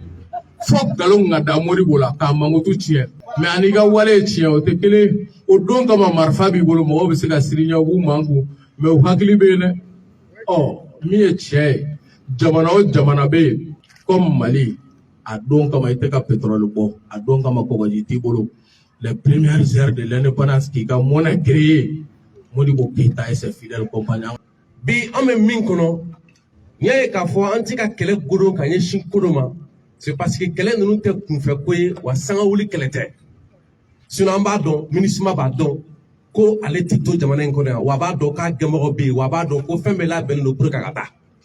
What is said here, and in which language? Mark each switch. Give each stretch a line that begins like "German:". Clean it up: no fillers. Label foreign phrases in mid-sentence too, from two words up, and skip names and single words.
Bambara: fo nkalon ka da Modibo la k'a mankutu tiɲɛ mais ani ka wale ye tiɲɛ o tɛ kelen o don kama marifa b'i bolo mɔgɔw bɛ se ka siri ɲɛ u b'u manku mais u hakili bɛ yen dɛ min ye tiɲɛ ye jamana o jamana bɛ yen comme Mali a don kama i tɛ ka pétrole bɔ a don kama kɔgɔji t'i bolo
French: les premières heures de l'indépendance
Bambara: k'i ka
French: monnaie créée
Bambara: Modibo Keïta
French: et ses fidèles compagnons
Bambara: bi an bɛ min kɔnɔ n'i y'a ye k'a fɔ an tɛ ka kɛlɛ godon ka ɲɛsin ko dɔ ma
French: c'est parce que
Bambara: kɛlɛ ninnu tɛ kunfɛ ko ye wa sanga wuli kɛlɛ tɛ sinon an b'a dɔn MINUSMA b'a dɔn ko ale tɛ to jamana in kɔnɔ yan wa a b'a dɔn k'a ɲɛmɔgɔ bɛ yen wa a b'a dɔn ko fɛn bɛɛ labɛnnen don
French: pour que
Bambara: a ka taa